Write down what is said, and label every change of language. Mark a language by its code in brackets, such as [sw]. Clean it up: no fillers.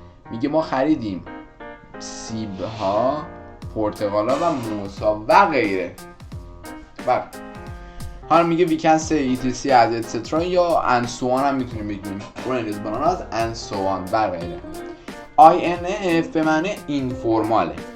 [fa] میگه ما خریدیم سیب‌ها، پرتقالا و موزها و غیره. و حالا میگه [en] we can say etc as etc یا and so on [fa] هم میتونیم بگیم [en] oranges, bananas and so on [fa] و غیره. INF به معنی informal.